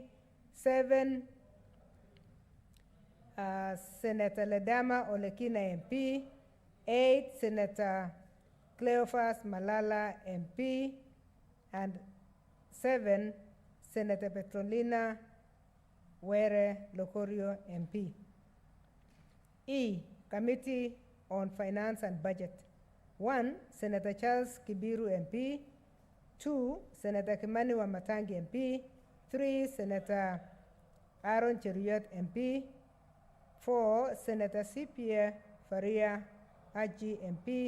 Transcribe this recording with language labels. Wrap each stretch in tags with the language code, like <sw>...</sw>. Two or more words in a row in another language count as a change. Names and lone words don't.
<en>7, Senator Ledama Olekina MP. 8, Senator Cleophas Malala MP. And 7, Senator Petrolina Were Lokorio MP. E, Committee on Finance and Budget. 1, Senator Charles Kibiru MP. 2, Senator Kimani Wamatangi MP. 3, Senator Aaron Cheruiyot MP. 4, Senator C.P. Faria Haji MP.</en>